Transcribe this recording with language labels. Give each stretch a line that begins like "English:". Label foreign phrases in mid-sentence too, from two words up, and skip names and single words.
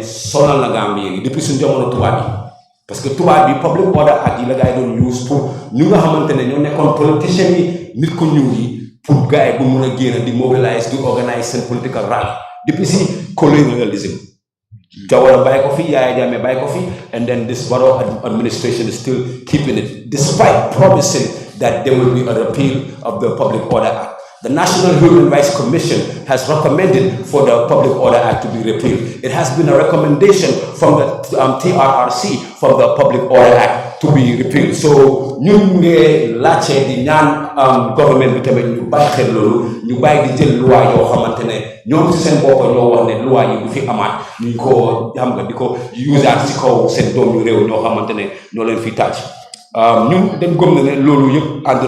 Wolof: sonal na Gambie yi depuis suñu jamono tubaab yi parce que tubaab bi Public Order Act yi la gars yi doon use pour ñu nga xamante ne ñoo nekkoon politiciens yi nit ko ñuul yi pour gars yi bu mun a génn di mobilize di organise seen
English: political rally
Wolof: depuis si colonialism Jawara bàyyi ko fi Yaya Jammeh bàyyi ko fi
English: and then this Barrow administration is still keeping it despite promising that there will be a repeal of the Public Order Act. The National Human Rights Commission has recommended for the Public Order Act to be repealed. It has been a recommendation from the TRRC for the Public Order Act to be repealed.
Wolof: So ñu ngi laajte di ñaan government bi tamit ñu bàyyi xel loolu ñu bàyyi di jël loi yoo xamante ne ñoom ci seen bopp ñoo wax ne loi yi du fi amaat ñu ko xam nga di ko usaat ci kaw seen doom yu réew ñoo xamante ne ñoo leen fi tàcc ñun dañ gëm ne loolu yëpp àndul